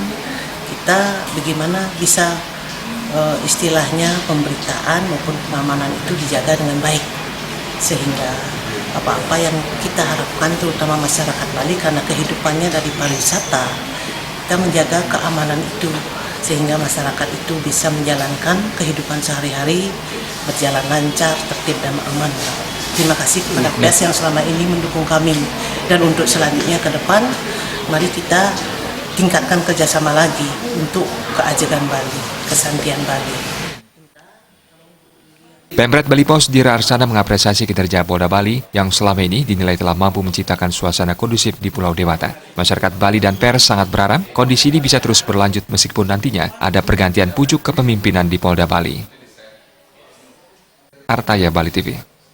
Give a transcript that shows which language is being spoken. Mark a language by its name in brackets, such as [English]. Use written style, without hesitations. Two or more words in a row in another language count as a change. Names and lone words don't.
[Indonesian] Kita bagaimana bisa istilahnya pemberitaan maupun pengamanan itu dijaga dengan baik, sehingga apa-apa yang kita harapkan terutama masyarakat Bali karena kehidupannya dari pariwisata, kita menjaga keamanan itu sehingga masyarakat itu bisa menjalankan kehidupan sehari-hari berjalan lancar, tertib dan aman. Terima kasih kepada pers yang selama ini mendukung kami, dan untuk selanjutnya ke depan mari kita tingkatkan kerjasama lagi untuk keajegan Bali, kesantian Bali. Pemret Bali Pos Dira Arsana mengapresiasi kinerja Polda Bali yang selama ini dinilai telah mampu menciptakan suasana kondusif di Pulau Dewata. Masyarakat Bali dan pers sangat berharap kondisi ini bisa terus berlanjut meskipun nantinya ada pergantian pucuk kepemimpinan di Polda Bali. Artaya Bali TV.